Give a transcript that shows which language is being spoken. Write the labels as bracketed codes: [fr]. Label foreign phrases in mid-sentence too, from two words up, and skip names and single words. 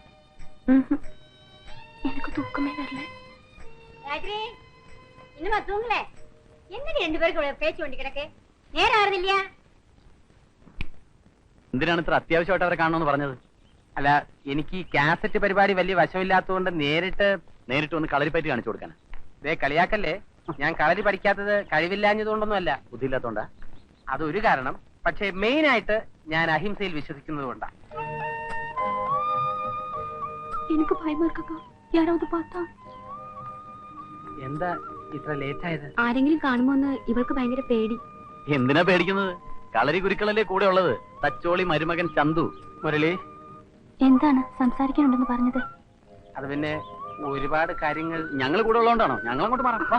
[ta] எனக்கு தூக்கமே வரல. காயத்ரி, இன்னுமா தூங்கல? என்னடி 2 பேருக்கு பேச்சு வேண்டி கிடக்கு? நேரம் ஆறுது இல்லையா? [ml] എന്തിനാണ് ഇത്ര അത്യാവശ്യമായിട്ട് അവരെ കാണണമെന്ന് പറഞ്ഞത്? അല്ല, എനിക്ക് ഈ കാസറ്റ് പരിപാടി വലിയ വശമില്ലാത്തതുകൊണ്ട് നേരിട്ട് വന്ന് കളരിപ്പയറ്റ് കാണിച്ചു കൊടുക്കാൻ. ദേ കളിയാക്കല്ലേ. ഞാൻ കളരി പഠിക്കാത്തത് കഴിവില്ലാഞ്ഞതുകൊണ്ടൊന്നുമല്ല, ബുദ്ധിയില്ലാത്തോണ്ടാ? അതൊരു കാരണം. പക്ഷേ മെയിൻ ആയിട്ട് ഞാൻ അഹിംസയിൽ വിശ്വസിക്കുന്നത് കൊണ്ടാണ്. [ta] எனக்கு பயமா இருக்குக்கா. யாராவது பார்த்தா? [ml] എന്താ ഇത്ര ലേറ്റ് ആയത്? ആരെങ്കിലും കാണുമോന്ന് ഇവൾക്ക് ഭയങ്കര പേടി. എന്തിനാ പേടിക്കുന്നത്? കളരി ഗുരുക്കളല്ലേ കൂടെ ഉള്ളത്. തച്ചോളി മരുമകൻ ചന്തു. മുരളി, എന്താണ് സംസാരിക്കാനുണ്ടെന്ന് പറഞ്ഞത്? അത് പിന്നെ ഒരുപാട് കാര്യങ്ങൾ. ഞങ്ങൾ കൂടെ ഉള്ളതുകൊണ്ടാണോ? ഞങ്ങൾ അങ്ങോട്ട് മാറാം.